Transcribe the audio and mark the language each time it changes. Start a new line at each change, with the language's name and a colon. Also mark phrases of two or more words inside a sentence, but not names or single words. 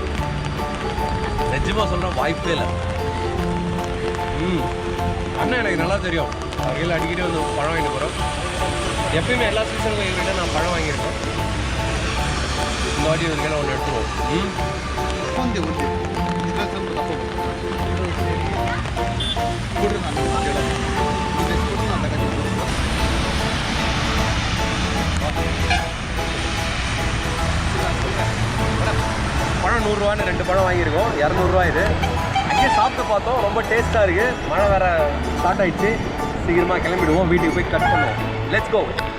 Tamil: நிஜமாக சொல்கிறேன், வாய்ப்பே இல்லை. அண்ணன் எனக்கு நல்லா தெரியும், வகையில் அடிக்கடி வந்து பழம் வாங்கிட்டு போகிறோம். எப்பயுமே எல்லா சீசனுக்கும் எங்கள்கிட்ட நான் பழம் வாங்கியிருக்கோம். இந்த வாட்டி இதுக்கெல்லாம் ஒன்று எடுத்துருவோம்.
Kannada: ಒಂದೇ ಇದರ ಸ್ವಲ್ಪ ತಗೋಬೇಕು ಕೊಡ್ರಿ ನಾನು ಕೇಳಲ್ಲ ನಾನು ತಗೊಂಡು
Tamil: பழம் 100 2 பழம் வாங்கியிருக்கோம் 200 இது அங்கேயே சாப்பிட்டு பார்த்தோம் ரொம்ப டேஸ்ட்டாக இருக்குது மழை வேற ஸ்டார்ட் ஆயிடுச்சு சீக்கிரமாக கிளம்பிடுவோம் வீட்டுக்கு போய் கட் பண்ணுவோம்
English: let's go